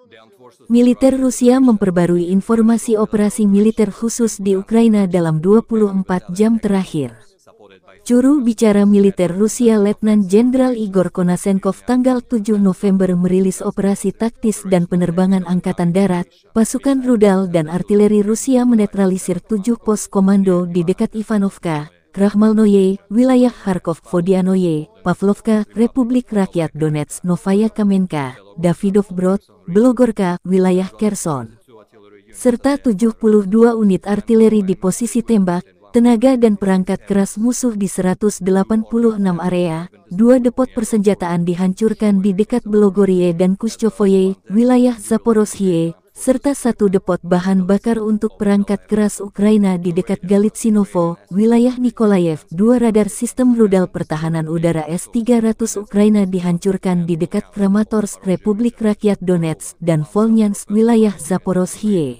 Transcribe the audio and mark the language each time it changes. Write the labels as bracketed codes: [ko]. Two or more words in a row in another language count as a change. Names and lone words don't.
[id] Militer Rusia memperbarui informasi operasi militer khusus di Ukraina dalam 24 jam terakhir. Juru bicara militer Rusia Letnan Jenderal Igor Konasenkov tanggal 7 November merilis operasi taktis dan penerbangan Angkatan Darat, pasukan rudal dan artileri Rusia menetralisir 7 pos komando di dekat Ivanovka, Krahmalnoye, wilayah Kharkov Vodianoye, Pavlovka, Republik Rakyat Donetsk Novaya Kamenka, Davidovbrod, Belogorka, wilayah Kherson. Serta 72 unit artileri di posisi tembak, tenaga dan perangkat keras musuh di 186 area, 2 depot persenjataan dihancurkan di dekat Belogorie dan Kushchovoye, wilayah Zaporozhye, serta 1 depot bahan bakar untuk perangkat keras Ukraina di dekat Galitsinovo, wilayah Nikolaev, 2 radar sistem rudal pertahanan udara S-300 Ukraina dihancurkan di dekat Kramatorsk, Republik Rakyat Donetsk, dan Volnyansk, wilayah Zaporozhye.